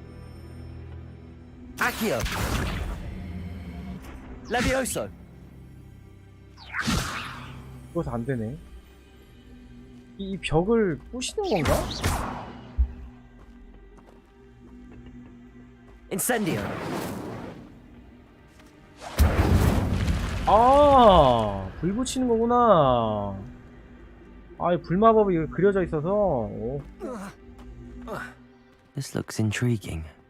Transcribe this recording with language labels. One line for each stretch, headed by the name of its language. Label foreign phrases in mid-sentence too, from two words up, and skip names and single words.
Korean: Accio. Levioso. 그것도 안 되네. 이 벽을 부시는 건가? Incendio. 아, 불 붙이는 거구나. 아, 이 불마법이 그려져 있어서. 오.
English: This looks intriguing.